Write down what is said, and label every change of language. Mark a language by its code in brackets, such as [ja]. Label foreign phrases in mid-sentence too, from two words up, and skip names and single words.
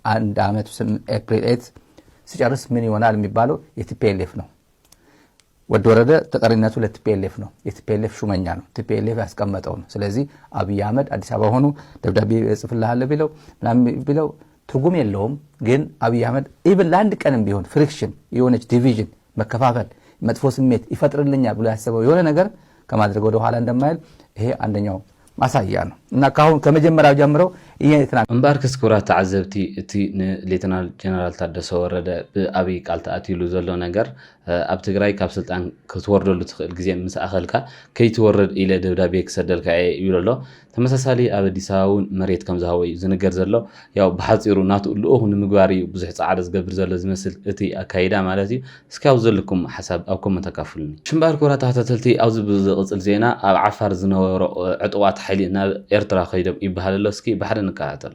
[am] ኤፕሪል 8 ሲጨርስ ምን ይሆናል የሚባለው የቲፒኤልኤፍ ነው ወደ ወረደ ተጠሪነቱ ለቲፒኤልኤፍ ነው የቲፒኤልኤፍ ሹመኛ ነው ቲፒኤልኤፍ ያስቀመጠው ነው ስለዚህ አብይ አህመድ አዲስ አበባ ሆኖ ደብዳቤ ጽፍልሃል ቢለው ትርጉም የለውም ግን አብይ አህመድ ኢቭን ለአንድ ቀንም ቢሆን ፍሪክሽን የሆነች ዲቪዥን መከፋፈል መጥፎ ስሜት ይፈጥርልኛል ብሎ ያሰበው የሆነ ነገር ከማድረግ ወደ ኋላ እንደማይል ይሄ አንደኛው ማሳያ ነው እና ካሁን ከመጀመሪያው ጀምሮ [ti] እምባርክስ ኩራት ተዓዘብቲ እቲ ሌተናል ጀነራል ታደሰ ወረደ በአብይ ቃል ተኣቲሉ ዘሎ ነገር ኣብ ትግራይ ካብ ስልጣን ክትወርደሉ ትኽእል ግዜ ምስ ኣኸልካ ከይትወርድ ኢለ ደብዳቤ ክሰደልካ ይብሎ ተመሳሳሊ ኣብ አዲስ አበባውን መሬት ከም ዝሃወ ዝንገር ዘሎ ያው ብሓፂሩ ናቱ ልኡኹ ንምግባር እዩ ብዙሕ ጻዕዳ ዝገብር ዘሎ ዝመስል እቲ ኣካይዳ ማለት እዩ እስኪ ኣብ ዘለኩም ሓሳብ ኣብ ኮመንት ተካፍሉኒ ሽምባር ኩራት ተኸታተልቲ ኣብዚ ብዝቕፅል ዜና ኣብ ዓፋር ዝነበሮ ዕጡዋት ሓይሊ ናብ ኤርትራ ከይዶም ይበሃል ኣሎ እስኪ ብሓደ ንከታተሎ